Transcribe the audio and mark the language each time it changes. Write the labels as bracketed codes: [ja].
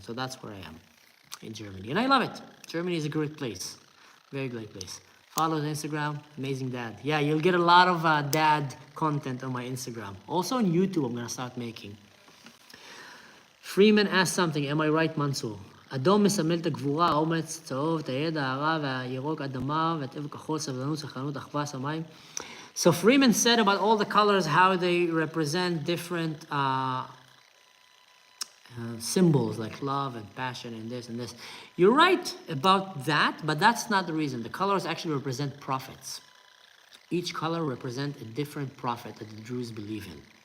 [en] So that's where I am, in Germany. And I love it. Germany is a great place. Very great place. Follow the Instagram, Amazing Dad. Yeah, you'll get a lot of dad content on my Instagram. Also on YouTube, I'm going to start making. Freeman asked something, am I right, Mansour? [he] אדום מסמל את הגבורה, האומץ, צהוב, את הידע, הרע והירוק, אדמה, והטבע כחול, סבלנות, סחרנות, אחווה, שמיים. [en] So Freeman said about all the colors, how they represent different symbols like love and passion and this and this. You're right about that, but that's not the reason. The colors actually represent prophets. Each color represents a different prophet that the Jews believe in.